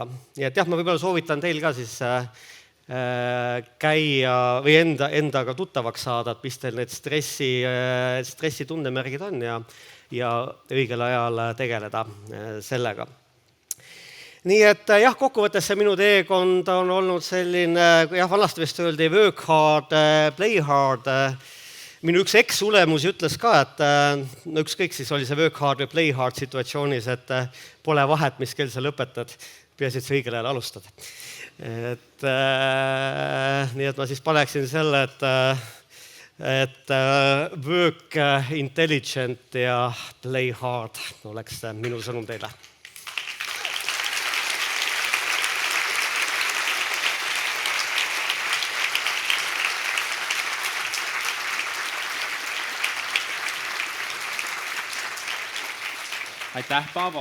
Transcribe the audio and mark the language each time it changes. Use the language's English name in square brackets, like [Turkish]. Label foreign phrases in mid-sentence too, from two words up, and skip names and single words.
[Estonian] Ja et jah, ma võib-olla soovitan teil ka siis käia või endaga tuttavaks saada, et mis teil need stressi tundemärgid on ja õigel ajal tegeleda sellega. nii et jah, kokkuvõttes see minu teekond on olnud selline, jah, vanasti vist öeldi [English] work hard, play hard. [Estonian] Minu üks eks-ulemusi ütles ka, et no ükskõik siis oli see [English] work hard [Estonian] või [English] play hard [Estonian] situatsioonis, et pole vahet, mis kell sa lõpetad, peaasi, et sa õigel ajal alustad. Nii et ma siis paneksin selle, et [English] work intelligent [Estonian] ja [English] play hard [Estonian] oleks minu sõnum teile. Aitäh, Paavo.